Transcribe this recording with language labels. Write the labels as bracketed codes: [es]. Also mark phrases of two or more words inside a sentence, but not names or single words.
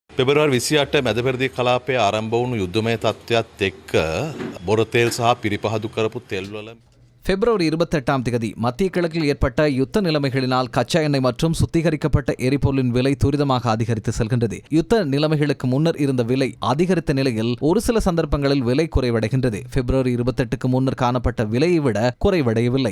[si] පෙබරවාරි 28 මැදපෙරදිග කලාපයේ ආරම්භ වුණු යුද්ධමය තත්ත්වයත් එක්ක බොර තෙල් සහ පිරිපහදු කරපු තෙල්වල [ta] பிப்ரவரி 28ஆம் தேதி மத்திய கிழக்கில் ஏற்பட்ட யுத்த நிலைமைகளினால் கச்சா எண்ணெய் மற்றும் சுத்திகரிக்கப்பட்ட எரிபொருளின் விலை துரிதமாக அதிகரித்து செல்கின்றது. யுத்த நிலைமைகளுக்கு முன்னர் இருந்த விலை அதிகரித்த நிலையில் ஒரு சில சந்தர்ப்பங்களில் விலை குறைவடைகின்றது. பிப்ரவரி 28க்கு முன்னர் காணப்பட்ட விலையை விட குறைவடையவில்லை.